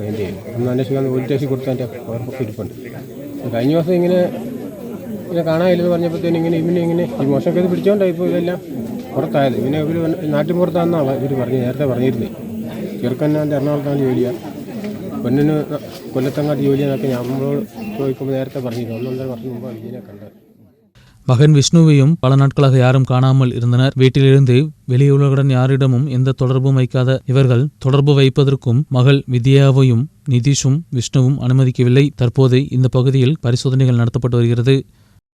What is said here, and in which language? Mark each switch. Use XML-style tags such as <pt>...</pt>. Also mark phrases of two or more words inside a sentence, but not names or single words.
<ml>എൻ്റെ അന്ന് അന്വേഷിക്കാമെന്ന് പോലീസ് സ്റ്റേഷൻ കൊടുത്ത എൻ്റെ ഓർമ്മൊക്കെ ഇരിപ്പുണ്ട്. കഴിഞ്ഞ ദിവസം ഇങ്ങനെ കാണാനില്ലെന്ന് പറഞ്ഞപ്പോഴത്തേനും ഇങ്ങനെ ഈ മോശമൊക്കെ ഇത് പിടിച്ചോണ്ടായി ഇപ്പോൾ ഇതെല്ലാം പുറത്തായത്. ഇവർ നാട്ടിൻ പുറത്താണെന്നാണ് ഇവർ നേരത്തെ പറഞ്ഞിരുന്നത്. ചെറുക്കന്നാൻ്റെ എറണാകുളത്താണ് ജോലിയാണ്, പെണ്ണിന് കൊല്ലത്തങ്ങാട്ട് ജോലിയെന്നൊക്കെ നമ്മളോട് ചോദിക്കുമ്പോൾ നേരത്തെ പറഞ്ഞിരുന്നു. 1.5 വർഷം മുമ്പ് ഇതിനെ കണ്ടത്.</ml> <ta>மகன் விஷ்ணுவையும் பல நாட்களாக யாரும் காணாமல் இருந்தனர். வீட்டிலிருந்து வெளியுலகுடன் யாரிடமும் எந்த தொடர்பும் வைக்காத இவர்கள் தொடர்பு வைப்பதற்கும் மகள் வித்யாவையும் நிதீஷும் விஷ்ணுவும் அனுமதிக்கவில்லை. தற்போது இந்த பகுதியில் பரிசோதனைகள் நடத்தப்பட்டு வருகிறது.</ta>